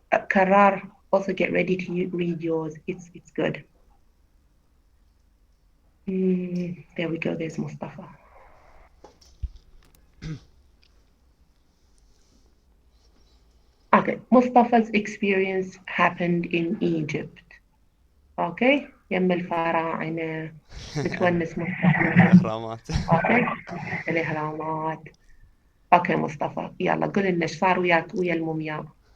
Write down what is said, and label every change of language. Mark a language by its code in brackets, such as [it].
[en] Karar, also get ready to read yours. It's good. There we go. There's Mustafa. Okay, Mustafa's experience happened in Egypt. [ar] Okay, يم الفراعنة متونس مصطفى. الأهرامات. Okay, الإهرامات. Okay, مصطفى يلا قول لنا ايش صار وياك ويا المومياء.